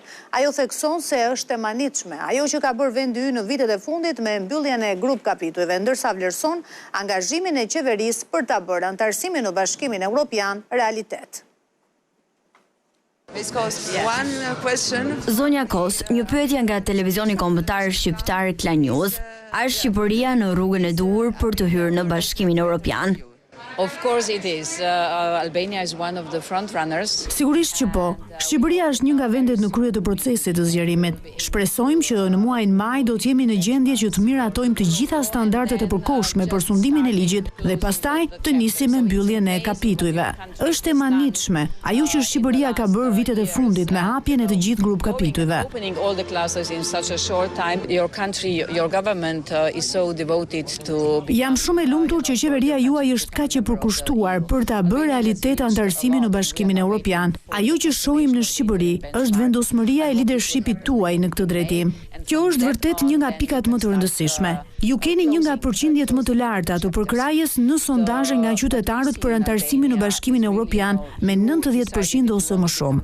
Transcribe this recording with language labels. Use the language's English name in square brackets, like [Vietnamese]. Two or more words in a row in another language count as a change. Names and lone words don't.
[Albanian] Ajo thekson se është e manitshme ajo që ka bërë vendi ynë në vitet e fundit me mbylljen e grup kapitujve, ndërsa vlerëson angazhimin e qeverisë për ta bërë anëtarësimin në Bashkimin Evropian realitet. Zonja Kos, një pyetje nga televizioni kombëtar shqiptar Klan News. A është Shqipëria në rrugën e duhur për të hyrë në Bashkimin Evropian? [English] Of course it is. Albania is one of the front runners. [Albanian] Sigurisht që po. Shqipëria është një nga vendet në krye të procesit të zgjerimit. Shpresojmë që në muajin maj do të jemi në gjendje që të miratojmë të gjitha standardet e përkohshme për sundimin e ligjit dhe pastaj të nisim me mbylljen e kapitujve. Është e manitshme ajo që Shqipëria ka bërë vitet e fundit me hapjen e të gjithë grup kapitujve. [English] Opening all the classes in such a short time, your country, your government is so devoted to. [Albanian] Jam shumë e lumtur që qeveria juaj është kaq e përkushtuar për ta bërë realitet anëtarësimin në Bashkimin Evropian. Ajo që shohim në Shqipëri është vendosmëria e leadershipit tuaj në këtë drejtim. Kjo është vërtet një nga pikat më të rëndësishme. Ju keni një nga përqindjet më të larta të përkrajjes në sondazhe nga qytetarët për anëtarësimin në Bashkimin Evropian me 90% ose më shumë.